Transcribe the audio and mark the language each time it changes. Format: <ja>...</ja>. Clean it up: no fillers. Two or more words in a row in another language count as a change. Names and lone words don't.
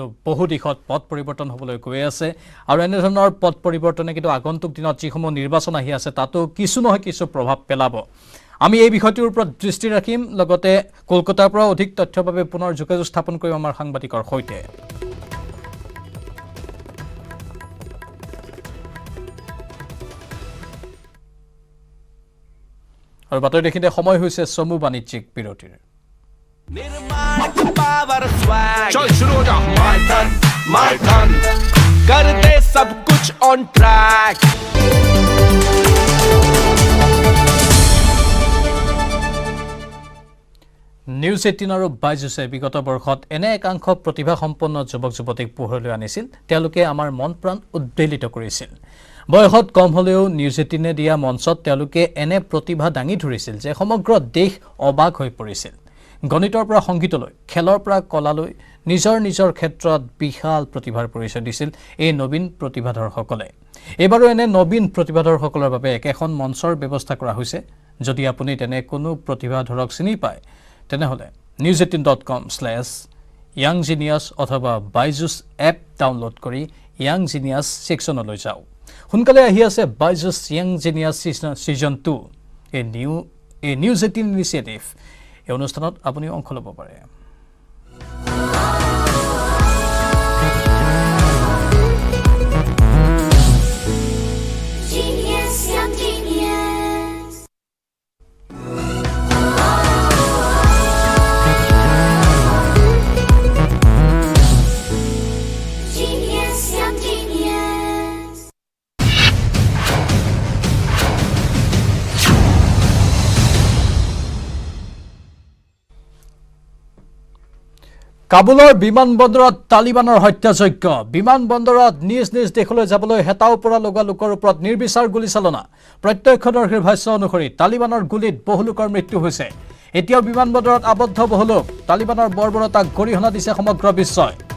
<as>বহু দিশত পথ পৰিৱৰ্তন হ'বলৈ গৈ আছে আৰু এনেধৰণৰ পথ পৰিৱৰ্তনে কিন্তু আগন্তুক দিনত যিসমূহ নিৰ্বাচন আহি আছে তাতো কিছু নহয় কিছু প্ৰভাৱ পেলাব আমি এই বিষয়টোৰ ওপৰত দৃষ্টি ৰাখিম লগতে কলকাতাৰ পৰা অধিক তথ্যৰ বাবে পুনৰ যোগাযোগ স্থাপন কৰিম আমাৰ সাংবাদিকৰ সৈতে আৰু বাতৰি দেখিতে সময় হৈছে চমু বাণিজ্যিক বিৰতিৰ</as> <hi>निर्माण का</hi> <en>power swag</en> <hi>चल शुरू हो जा</hi> <en>my turn</en> <hi>कर दे सब कुछ</hi> <en>on track</en> <as>নিউজ 18 আৰু বাইজুছে বিগত বৰ্ষত এনে একাংশ প্ৰতিভা সম্পন্ন যুৱক যুৱতীক পোহৰলৈ আনিছিল তেওঁলোকে আমাৰ মন প্ৰাণ উদ্বেলিত কৰিছিল বয়সত কম হলেও নিউজ 18 দিয়া মঞ্চত তেওঁলোকে এনে প্ৰতিভা দাঙি ধৰিছিল যে সমগ্ৰ দেশ অবাক হৈ পৰিছিল গণিতৰ পৰা সংগীতলৈ খেলৰ পৰা কলালৈ নিজৰ ক্ষেত্ৰত বিশাল প্ৰতিভাৰ পৰিচয় দিছিল এই নবীন প্ৰতিভাধৰসকলে এবাৰো এনে নবীন প্ৰতিভাধৰসকলৰ বাবে একেখন মঞ্চৰ ব্যৱস্থা কৰা হৈছে যদি আপুনি তেনে কোনো প্ৰতিভাধৰক চিনি পায় তেনেহলে news18.com/younggenius অথবা বাইজুছ এপ ডাউনলোড কৰি ইয়াং জিনিয়াছ সেকশনলৈ যাওক সোনকালে আহি আছে বাইজুছ ইয়াং জিনিয়াছ সিজন 2</as> <en>a News 18 initiative</en> <as>এই অনুষ্ঠানত আপুনি অংশ ল'ব পাৰে</as> <en>Genius, young genius. Genius, young genius.</en> <as>কাবুলৰ বিমানবন্দৰত তালিবানৰ হত্যাযজ্ঞ বিমানবন্দৰত নিজ দেশলৈ যাবলৈ হেতাও পৰা লগা লোকৰ ওপৰত নিৰ্বিচাৰ গুলীচালনা প্ৰত্যক্ষদৰ্শীৰ ভাষ্য অনুসৰি তালিবানৰ গুলীত বহু লোকৰ মৃত্যু হৈছে এতিয়াও বিমানবন্দৰত আবদ্ধ বহু লোক তালিবানৰ বৰ্বৰতাক গৰিহণা দিছে সমগ্ৰ বিশ্বই</as>